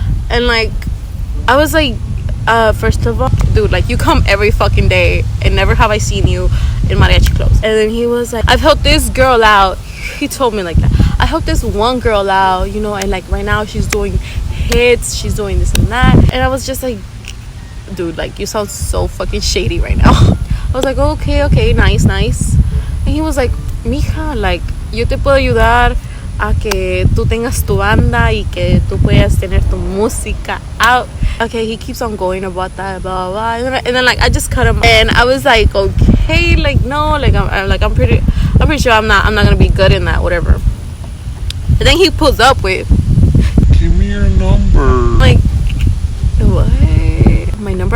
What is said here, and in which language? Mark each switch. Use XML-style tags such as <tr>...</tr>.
<en>And like, I was like, first of all, dude, like, you come every fucking day and never have I seen you in mariachi clothes. And then he was like, I've helped this girl out. He told me like that. I helped this one girl out, you know, and like right now she's doing hits, she's doing this and that. And I was just like, dude, like, you sound so fucking shady right now. I was like, okay, nice. And he was like,</en> <es>mija, like, yo te puedo ayudar a que tú tengas tu banda y que tú puedas tener tu música</es> <en>out. Okay, he keeps on going about that, blah blah, and then like I just cut him, and I was like, okay, like no, like I'm pretty sure I'm not gonna be good in that, whatever. And then he pulls up with, give me your number. Like, what? My number?</en>